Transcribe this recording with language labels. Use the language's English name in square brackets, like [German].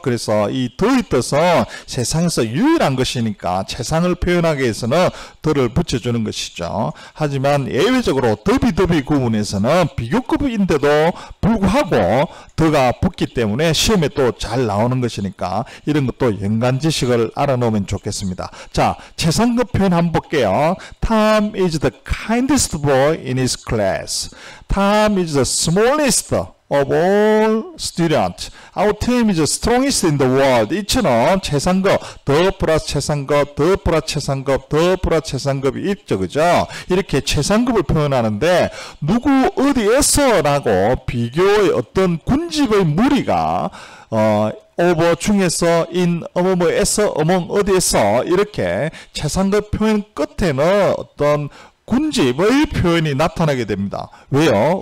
[Korean] 그래서 이 더의 뜻은 세상에서 유일한 것이니까 최상을 표현하기 위해서는 더를 붙여주는 것이죠. 하지만 예외적으로 더비 구문에서는 비교급인데도 불구하고 더가 붙기 때문에 시험에 또 잘 나오는 것이니까 이런 것도 연관 지식을 알아놓으면 좋겠습니다. 자, 최상급 표현 한번 볼게요. [English] Tom is the kindest boy in his class. Tom is the smallest of all students. Our team is strongest in the world. [Korean] 이처럼 최상급, 더 플러스 최상급, 더 플러스 최상급, 더 플러스 최상급이 있죠. 그죠? 이렇게 최상급을 표현하는데 누구 어디에서 라고 비교의 어떤 군집의 무리가 over 중에서 in 어머뭐에서 among 어디에서 이렇게 최상급 표현 끝에는 어떤 군집의 표현이 나타나게 됩니다. 왜요?